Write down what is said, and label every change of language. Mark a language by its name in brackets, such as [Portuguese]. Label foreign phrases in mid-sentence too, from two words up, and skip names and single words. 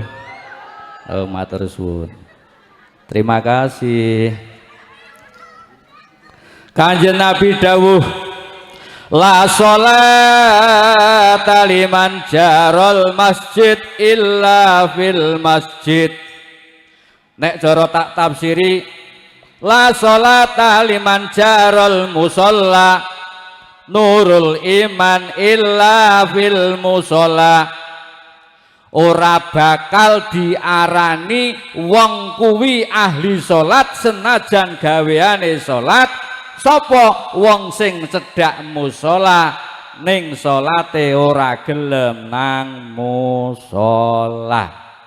[Javanese] Oh, matur suwun. [Indonesian] Terima kasih. [Javanese] Kanjeng Nabi dawuh, [Arabic] لا صلاة لمن جار المسجد إلا في المسجد. [Javanese] Nek cara tak tafsiri, [Arabic] لا صلاة لمن جار المصلى نور الإيمان إلا في المصلى. [Javanese] Ora bakal diarani wong kuwi ahli salat senajan gaweane salat sapa wong sing cedhak musala ning salate ora gelem nang musala.